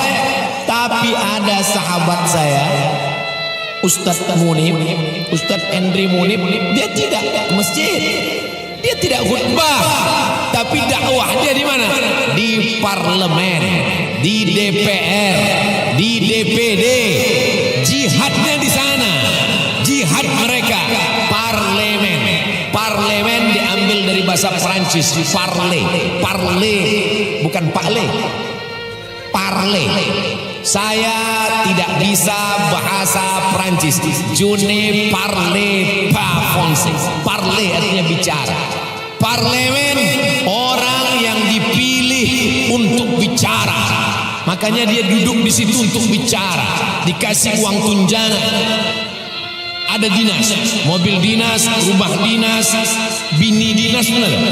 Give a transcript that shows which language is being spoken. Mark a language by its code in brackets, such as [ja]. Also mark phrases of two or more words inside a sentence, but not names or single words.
[id] Tapi ada sahabat saya, Ustadz Munib, Ustadz Endri Munib, dia tidak ke masjid, dia tidak khutbah, tapi dakwah dia di mana? Di parlemen, di DPR, di DPD, jihadnya di sana, jihad mereka, parlemen. Parlemen diambil dari bahasa Perancis, parle, bukan parle, parle. Saya tidak bisa bahasa Perancis. [fr] Je ne parle pas français. [id] Parle artinya bicara. Parlemen orang yang dipilih untuk bicara. Makanya dia duduk di situ untuk bicara. Dikasih uang tunjangan. Ada dinas, mobil dinas, rumah dinas, bini dinas, benar?